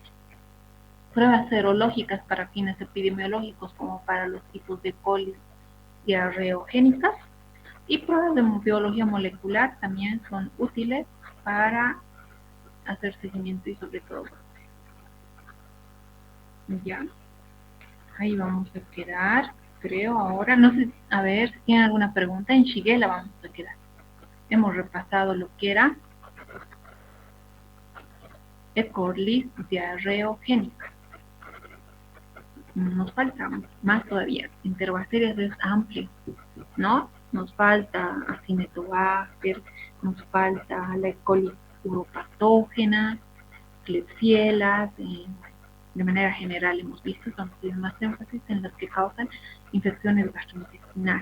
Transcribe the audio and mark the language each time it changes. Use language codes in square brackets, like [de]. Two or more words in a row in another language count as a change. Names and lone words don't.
[es] Pruebas serológicas para fines epidemiológicos, como para los tipos de colis diarreogénicas, y pruebas de biología molecular también son útiles para hacer seguimiento y sobre todo. Ya, ahí vamos a quedar, creo ahora, no sé, a ver si tienen alguna pregunta, en Shigella vamos a quedar. Hemos repasado lo que era E. coli diarreogénica. Nos falta más todavía. Enterobacterias es amplio, ¿no? Nos falta Acinetobacter, nos falta la E. coli uropatógena, Klebsiella, de manera general hemos visto, estamos haciendo más énfasis en las que causan infecciones gastrointestinales.